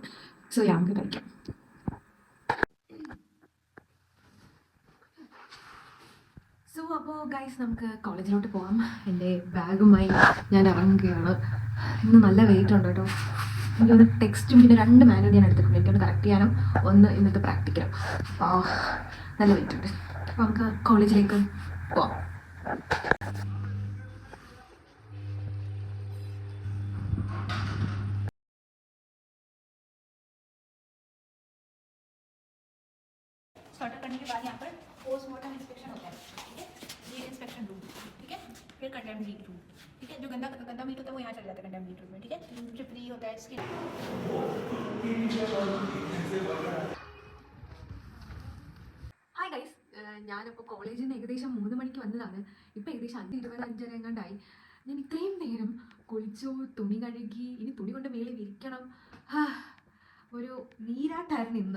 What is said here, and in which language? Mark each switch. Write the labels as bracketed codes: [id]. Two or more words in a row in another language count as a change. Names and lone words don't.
[ml] സോ ഞങ്ങൾക്ക് കഴിക്കാം. സോ അപ്പോൾ ഗൈസ്, നമുക്ക് കോളേജിലോട്ട് പോകാം. എൻ്റെ ബാഗുമായി ഞാൻ ഇറങ്ങുകയാണ്. ഇന്ന് നല്ല വെയിറ്റ് ഉണ്ട് കേട്ടോ. എനിക്കൊന്ന് ടെക്സ്റ്റും പിന്നെ 2 മാനുവൽ ഞാൻ എടുത്തിട്ടുണ്ട്. എനിക്കൊന്ന് കറക്റ്റ് ചെയ്യാനും ഒന്ന് ഇന്നത്തെ പ്രാക്ടിക്കലും. അപ്പോൾ നല്ല വെയിറ്റ് ഉണ്ട്. അപ്പോൾ നമുക്ക് കോളേജിലേക്ക് പോവാം. [hi] स्टार्टर करने के बाद यहाँ पर [en] postmortem inspection [hi] होता है, ठीक है, ये [en] inspection room, [hi] ठीक है, फिर [en] contempt room, [hi] ठीक है, जो गंदा गंदा मीट होता है वो यहाँ चला जाता है [en] contempt room [hi] में, ठीक है, जो फ्री होता है इसके। [ml] ഹായ് ഗൈസ്, ഞാനിപ്പോൾ കോളേജിൽ നിന്ന് ഏകദേശം 3 മണിക്ക് വന്നതാണ്. ഇപ്പോൾ ഏകദേശം 5:20-5:30 എങ്ങാണ്ടായി. ഞാൻ ഇത്രയും നേരം കുളിച്ചു, തുണി കഴുകി, ഇനി തുണി കൊണ്ട് മേളിൽ വിരിക്കണം. ഒരു നീരാട്ടായിരുന്നു ഇന്ന്.